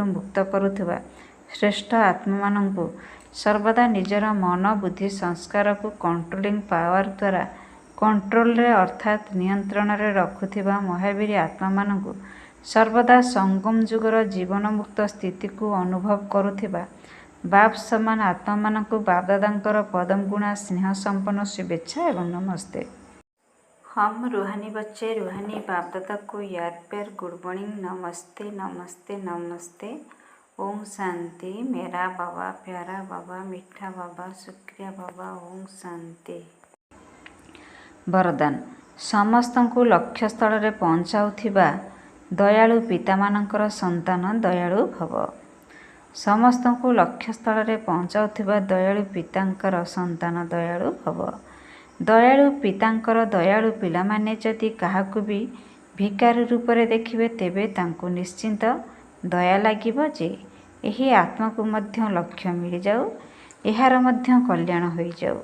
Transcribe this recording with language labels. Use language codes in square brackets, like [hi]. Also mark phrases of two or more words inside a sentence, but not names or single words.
[or] ମୁକ୍ତ କରୁଥିବା ଶ୍ରେଷ୍ଠ ଆତ୍ମାମାନଙ୍କୁ ସର୍ବଦା ନିଜର ମନ ବୁଦ୍ଧି ସଂସ୍କାରକୁ [en] controlling power [or] ଦ୍ୱାରା କଣ୍ଟ୍ରୋଲରେ ଅର୍ଥାତ୍ ନିୟନ୍ତ୍ରଣରେ ରଖୁଥିବା ମହାବୀର ଆତ୍ମାମାନଙ୍କୁ ସର୍ବଦା ସଙ୍ଗମ ଯୁଗର ଜୀବନମୁକ୍ତ ସ୍ଥିତିକୁ ଅନୁଭବ କରୁଥିବା ବାପ୍ ସମାନ ଆତ୍ମାମାନଙ୍କୁ ବାପ୍ ଦାଦାଙ୍କର ପଦମଗୁଣା ସ୍ନେହ ସମ୍ପନ୍ନ ଶୁଭେଚ୍ଛା ଏବଂ ନମସ୍ତେ। [hi] हम रूहानी बच्चे रूहानी बाप दादा को याद प्यार [en] good morning [hi] नमस्ते नमस्ते नमस्ते। ओम शांति। मेरा बाबा प्यारा बाबा मीठा बाबा शुक्रिया बाबा। ओम शांति। [or] वरदान ସମସ୍ତଙ୍କୁ ଲକ୍ଷ୍ୟସ୍ଥଳରେ ପହଞ୍ଚାଉଥିବା ଦୟାଳୁ ପିତାମାନଙ୍କର ସନ୍ତାନ ଦୟାଳୁ ଭବ। ସମସ୍ତଙ୍କୁ ଲକ୍ଷ୍ୟସ୍ଥଳରେ ପହଞ୍ଚାଉଥିବା ଦୟାଳୁ ପିତାଙ୍କର ସନ୍ତାନ ଦୟାଳୁ ଭବ। ଦୟାଳୁ ପିତାଙ୍କର ଦୟାଳୁ ପିଲାମାନେ ଯଦି କାହାକୁ ବି ଭିକାରୀ ରୂପରେ ଦେଖିବେ ତେବେ ତାଙ୍କୁ ନିଶ୍ଚିନ୍ତ ଦୟା ଲାଗିବ ଯେ ଏହି ଆତ୍ମାକୁ ମଧ୍ୟ ଲକ୍ଷ୍ୟ ମିଳିଯାଉ, ଏହାର ମଧ୍ୟ କଲ୍ୟାଣ ହୋଇଯାଉ।